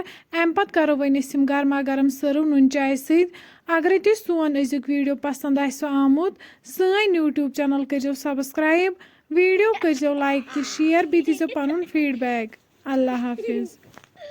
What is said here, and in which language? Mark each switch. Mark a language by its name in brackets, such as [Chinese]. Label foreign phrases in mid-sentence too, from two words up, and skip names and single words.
[Kashmiri] अम पत करो वन गर्मा गर्म सर्व नुन चाय सत। अगर तुम सोन अजुक वीडियो पसंद आमुत सन यूट्यूब चैनल करो सब्सक्राइब, वीडियो करो लाइक तो शेयर बी दीजो पनुन फीडबैक। [Urdu] اللہ حافظ.